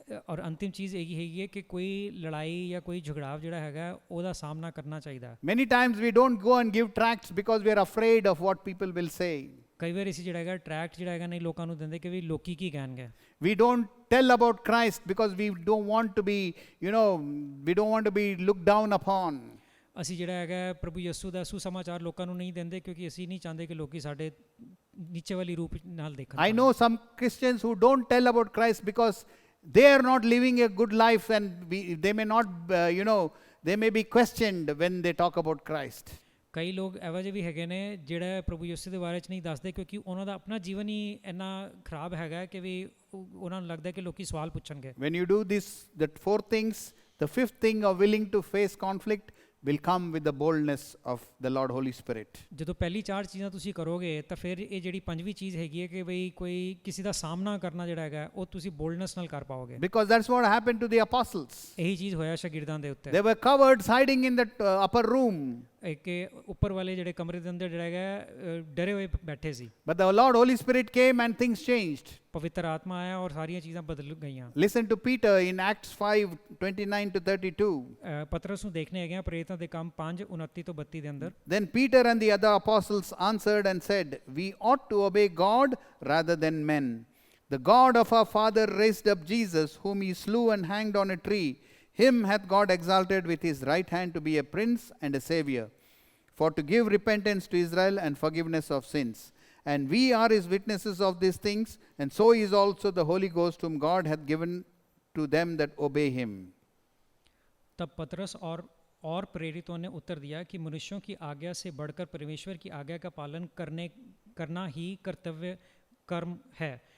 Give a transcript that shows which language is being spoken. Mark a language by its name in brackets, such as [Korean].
[Punjabi] ਔਰ ਅੰਤਿਮ ਚੀਜ਼ ਇਹੀ ਹੈਗੀ ਹੈ ਕਿ ਕੋਈ ਲੜਾਈ ਜਾਂ ਕੋਈ ਝਗੜਾਵ ਜਿਹੜਾ ਹੈਗਾ ਉਹਦਾ ਸਾਹਮਣਾ ਕਰਨਾ ਚਾਹੀਦਾ। [English] Many times we don't go and give tracts because we are afraid of what people will say. [Punjabi] ਕਈ ਵਾਰ ਅਸੀਂ ਜਿਹੜਾ ਹੈਗਾ ਟਰੈਕਟ ਜਿਹੜਾ ਹੈਗਾ ਨਹੀਂ ਲੋਕਾਂ ਨੂੰ ਦਿੰਦੇ ਕਿ ਵੀ ਲੋਕੀ ਕੀ ਕਹਿਣਗੇ। [English] We don't tell about Christ because we don't want to be, we don't want to be looked down upon. [Punjabi] ਅਸੀਂ ਜਿਹੜਾ ਹੈਗਾ ਪ੍ਰਭੂ ਯਿਸੂ ਦਾ ਸੁਸਮਾਚਾਰ ਲੋਕਾਂ ਨੂੰ ਨਹੀਂ ਦਿੰਦੇ ਕਿਉਂਕਿ ਅਸੀਂ ਨਹੀਂ ਚਾਹੁੰਦੇ ਕਿ ਲੋਕੀ ਸਾਡੇ ਨੀਚੇ ਵਾਲੀ ਰੂਪ ਨਾਲ ਦੇਖਣ। [English] I know some Christians who don't tell about Christ because they are not living a good life and they may not, they may be questioned when they talk about Christ. [Punjabi] ਕਈ ਲੋਕ ਇਹੋ ਜਿਹੇ ਵੀ ਹੈਗੇ ਨੇ ਜਿਹੜਾ ਪ੍ਰਭੂ ਯਿਸੂ ਦੇ ਬਾਰੇ 'ਚ ਨਹੀਂ ਦੱਸਦੇ ਕਿਉਂਕਿ ਉਹਨਾਂ ਦਾ ਆਪਣਾ ਜੀਵਨ ਹੀ ਇੰਨਾ ਖਰਾਬ ਹੈਗਾ ਕਿ ਵੀ ਉਹਨਾਂ ਨੂੰ ਲੱਗਦਾ ਕਿ ਲੋਕੀ ਸਵਾਲ ਪੁੱਛਣਗੇ। [English] When you do the four things, the fifth thing of willing to face conflict will come with the boldness of the Lord Holy Spirit. [Punjabi] ਜਦੋਂ ਪਹਿਲੀ ਚਾਰ ਚੀਜ਼ਾਂ ਤੁਸੀਂ ਕਰੋਗੇ ਤਾਂ ਫਿਰ ਇਹ ਜਿਹੜੀ ਪੰਜਵੀਂ ਚੀਜ਼ ਹੈਗੀ ਹੈ ਕਿ ਬਈ ਕੋਈ ਕਿਸੇ ਦਾ ਸਾਹਮਣਾ ਕਰਨਾ ਜਿਹੜਾ ਹੈਗਾ ਉਹ ਤੁਸੀਂ ਬੋਲਡਨੈਸ ਨਾਲ ਕਰ ਪਾਓਗੇ। [English] Because that's what happened to the apostles. [Punjabi] ਇਹੀ ਚੀਜ਼ ਹੋਇਆ ਸ਼ਾਗਿਰਦਾਂ ਦੇ ਉੱਤੇ। [English] They were covered hiding in that upper room. [Punjabi] ਕਿ ਉੱਪਰ ਵਾਲੇ ਜਿਹੜੇ ਕਮਰੇ ਦੇ ਅੰਦਰ ਜਿਹੜਾ ਹੈਗਾ ਡਰੇ ਹੋਏ ਬੈਠੇ ਸੀ। [English] But the Lord Holy Spirit came and things changed. [Punjabi] ਪਵਿੱਤਰ ਆਤਮਾ ਆਇਆ ਔਰ ਸਾਰੀਆਂ ਚੀਜ਼ਾਂ ਬਦਲ ਗਈਆਂ। [English] Listen to Peter in Acts 5:29 to 32. [Punjabi] ਪਤਰਸ ਨੂੰ ਦੇਖਨੇ ਹੈਗੇ ਆ ਪ੍ਰੇਰਿਤਾਂ ਦੇ ਕੰਮ 5:29 ਤੋਂ 32 ਦੇ ਅੰਦਰ। [English] Then Peter and the other apostles answered and said, We ought to obey God rather than men. The God of our father raised up Jesus, whom he slew and hanged on a tree. Him hath God exalted with his right hand to be a prince and a savior, for to give repentance to Israel and forgiveness of sins. And we are his witnesses of these things, and so is also the Holy Ghost, whom God hath given to them that obey him. [Hindi] तब पतरस और प्रेरितों ने उत्तर दिया कि मनुष्यों की आज्ञा से बढ़कर परमेश्वर की आज्ञा का पालन करना ही कर्तव्य कर्म है।